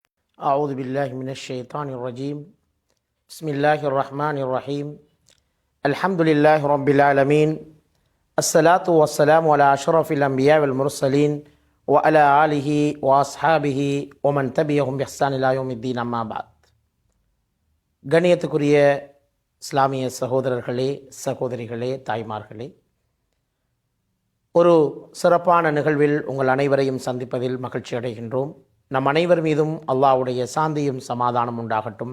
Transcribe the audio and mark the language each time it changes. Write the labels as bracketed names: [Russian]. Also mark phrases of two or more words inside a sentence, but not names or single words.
[Arabic] أعوذ بالله من الشيطان الرجيم بسم الله الرحمن الرحيم الحمد لله رب العالمين الصلاة والسلام على أشرف الأنبياء والمرسلين وعلى آله وأصحابه ومن تبعهم بإحسان إلى يوم الدين أما بعد. [Tamil] கண்ணியத்துக்குரிய இஸ்லாமிய சகோதரர்களே, சகோதரிகளே, தாய்மார்களே, ஒரு சிறப்பான நிகழ்வில் உங்கள் அனைவரையும் சந்திப்பதில் மகிழ்ச்சி அடைகின்றோம். நம் அனைவர் மீதும் அல்லாஹ்வுடைய சாந்தியும் சமாதானம் உண்டாகட்டும்.